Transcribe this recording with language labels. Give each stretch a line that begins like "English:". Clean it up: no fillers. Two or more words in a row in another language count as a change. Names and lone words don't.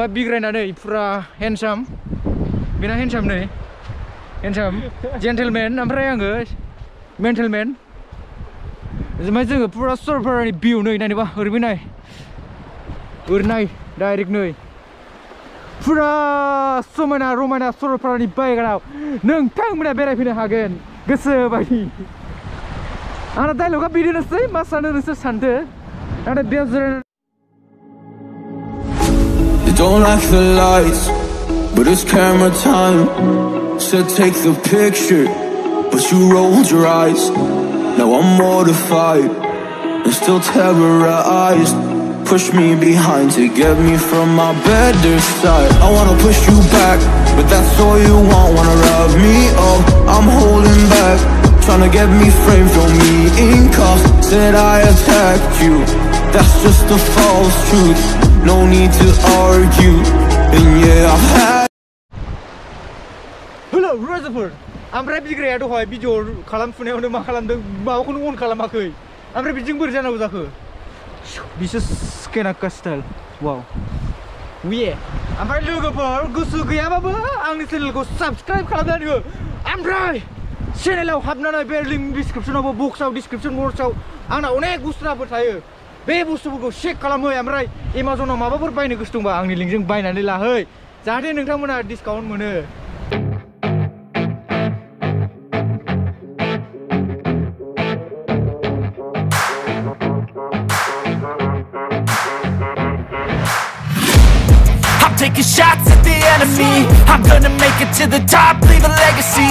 Bodo: ओमफ्राय बिग्रायनानै फुरा हेन्डसाम बेना हेन्डसाम नै
English: handsome gentleman
Bodo: ओमफ्राय आङो मेन्टेलमेन ओमफ्राय जोङो फुरा सरलपारानि भिउ नै नायनोबा ओरैबो नाय ओरै नाय डाइरेक्ट नै फुरा समायना रमायना सरलपारानि बायग्रायाव नोंथांमोना बेरायफैनो हागोन गोसो बायदि आंना डायलगा बिदिनोसै मा सानो नोंसोर सानदो नाथाय बेयाव जिरायनानै
English: You don't like the lights, but it's camera time. Said take the picture, but you rolled your eyes. Now I'm mortified and still terrorized. push me behind to get me from my better side. I wanna push you back, but that's all you want. Wanna rub me up, I'm holding back, trying to get me framed, throw me in cuffs. Said I attacked you, that's just a false truth. No need to argue, and yeah, I've had. Hello, Rutherford.
Bodo: Amray Bigrai dहाय भिडिअ खालामफुनायावनो मा खालामदों माबाखौनो अन खालामाखै ओमफ्राय बिदिजों बोरै जानांगौ जाखो बिसो Kenak स्टाइल वाव उये ओमफ्राय लोगोफोर गोसो गैयाबाबो आंनि चेनेलखौ साबस्क्राइब खालामनानै हो ओमफ्राय चेनेलाव हाबनानै बे लिंक डिसक्रिपशनावबो बक्सआव
English: description box
Bodo: आंना अनेक बुस्थुफोर थायो बे बुस्थुफोरखौ चेक खालामहै ओमफ्राय एमाजनाव माबाफोर बायनो गोसो दंबा आंनि लिंकजों बायनानै लाहै जाहाथे नोंथांमोना डिसकाउन्ट मोनो
English: Taking shots at the enemy, I'm gonna make it to the top, leave a legacy.